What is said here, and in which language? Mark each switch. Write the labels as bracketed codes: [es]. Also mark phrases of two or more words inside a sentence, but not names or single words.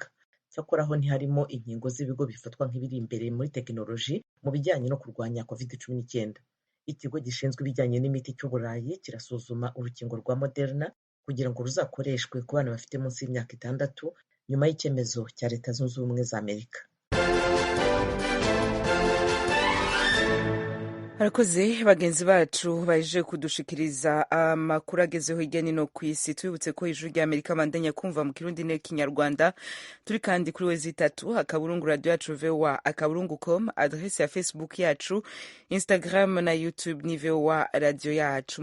[rw] Cyakora ho ntiharimo inkingo z'ibigo bifatwa nk'ibiri imbere muri tekinoloji mu bijyanye no kurwanya COVID-19. Ikigo gishinzwe ibijyanye n'imiti cy'Uburayi kirasuzuma urukingo rwa Moderna kugira ngo ruzakoreshwe ku bana bafite munsi y'imyaka 6 nyuma y'icyemezo cya Leta Zunze Ubumwe za Amerika. [rn] Harakoze bagenzi bacu baje kudushikiriza amakuru agezeho hirya no ku isi. Twibutse ko Ijwi rya Amerika bandanya kumva mu Kirundi n'Ikinyarwanda. Turi kandi kuri wezi3 akaburungu radio yacu VOA akaburungu.com, adresse ya Facebook yacu, Instagram na YouTube ni VOA radio yacu.